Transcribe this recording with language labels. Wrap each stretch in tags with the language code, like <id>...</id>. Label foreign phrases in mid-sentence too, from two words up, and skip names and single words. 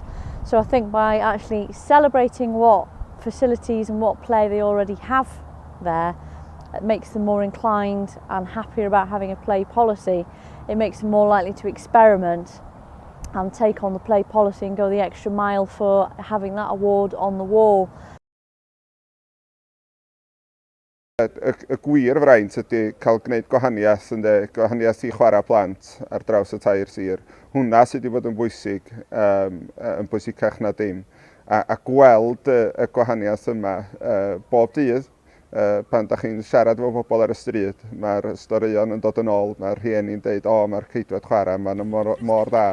<en>So I think by actually celebrating what facilities and what play they already have there, it makes them more inclined and happier about having a play policy. It makes them more likely to experiment and take on the play policy and go the extra mile for having that award on the wall.</en> <cy>Y gwir fraint ydy cael gwneud gwahaniaeth i chwarae plant ar draws y tair sir. Hwna sydd wedi bod yn bwysig, yn bwysicach na dim. A gweld y gwahaniaeth yma bob dydd, pan da chi'n siarad efo bobl ar y stryd, mae'r storïon yn dod yn ôl, mae'r rhieni'n deud, mae'r ceidwaid chwarae, mae'n mor dda.</cy>